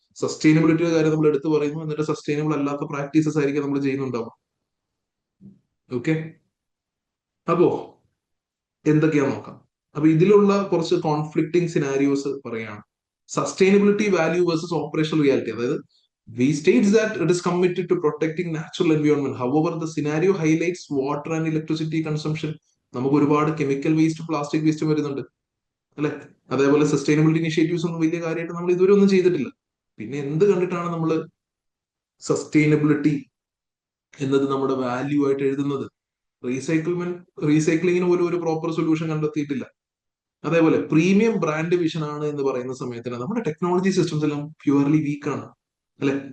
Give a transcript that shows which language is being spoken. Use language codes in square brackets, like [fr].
[ml] സസ്റ്റൈനബിലിറ്റിയുടെ കാര്യം നമ്മൾ എടുത്തു പറയുന്നു, എന്നിട്ട് സസ്റ്റൈനബിൾ അല്ലാത്ത പ്രാക്ടീസസ് ആയിരിക്കും നമ്മൾ ചെയ്യുന്നുണ്ടാവും. ഓക്കെ, അപ്പോ എന്തൊക്കെയാ നോക്കാം. അപ്പൊ ഇതിലുള്ള കുറച്ച് കോൺഫ്ലിക്റ്റിംഗ് സിനാരിയോസ് പറയാണ്. [en] Sustainability value versus operational reality. അതായത് we states that it is committed to protecting natural environment. However, the scenario highlights water and electricity consumption. [ml] നമുക്ക് ഒരുപാട് കെമിക്കൽ വേസ്റ്റ്, പ്ലാസ്റ്റിക് വേസ്റ്റ് വരുന്നുണ്ട് അല്ലെ. അതേപോലെ സസ്റ്റൈനബിലിറ്റി ഇനിഷ്യേറ്റീവ്സ് ഒന്നും വലിയ കാര്യമായിട്ട് നമ്മൾ ഇതുവരെ ഒന്നും ചെയ്തിട്ടില്ല. പിന്നെ എന്ത് കണ്ടിട്ടാണ് നമ്മൾ സസ്റ്റൈനബിലിറ്റി എന്നത് നമ്മുടെ വാല്യൂ ആയിട്ട് എഴുതുന്നത്? റീസൈക്ലിങ്ങിന് പോലും ഒരു പ്രോപ്പർ സൊല്യൂഷൻ കണ്ടെത്തിയിട്ടില്ല. അതേപോലെ പ്രീമിയം ബ്രാൻഡ് വിഷൻ ആണ് എന്ന് പറയുന്ന സമയത്തിന് നമ്മുടെ ടെക്നോളജി സിസ്റ്റംസ് എല്ലാം പ്യുവർലി വീക്ക് ആണ് അല്ലെ.